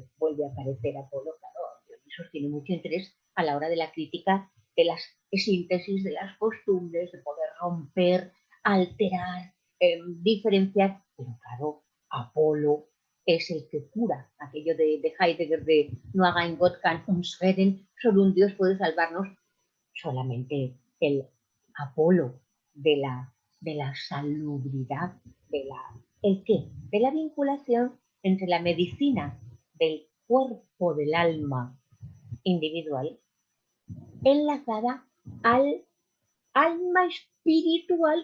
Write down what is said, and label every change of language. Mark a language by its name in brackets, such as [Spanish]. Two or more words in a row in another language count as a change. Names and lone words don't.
[Spanish] Vuelve a aparecer Apolo, claro, Dionisos tiene mucho interés a la hora de la crítica de las síntesis de las costumbres, de poder romper, alterar, diferenciar, pero claro, Apolo es el que cura, aquello de Heidegger de no haga [German] Gott kann uns retten, [Spanish] solo un Dios puede salvarnos, solamente el Apolo de la salubridad, ¿el qué? De la vinculación entre la medicina del cuerpo del alma individual enlazada al alma espiritual,